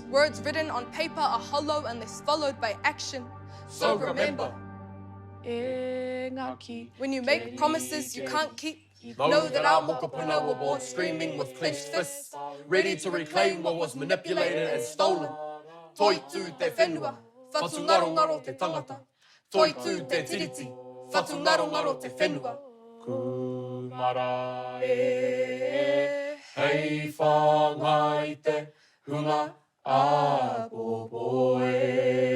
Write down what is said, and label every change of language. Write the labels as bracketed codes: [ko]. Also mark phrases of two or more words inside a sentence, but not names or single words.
[en] Words written on paper are hollow unless followed by action. So remember. When you make promises you can't keep, know that our mokopuna were born screaming with clenched fists, ready to reclaim what was manipulated and stolen. [mi] Toi tu te whenua, whatungarongaro te tangata. Toi tu te tiriti, whatungarongaro te whenua. Kumara hei whangai te hunga a popoe.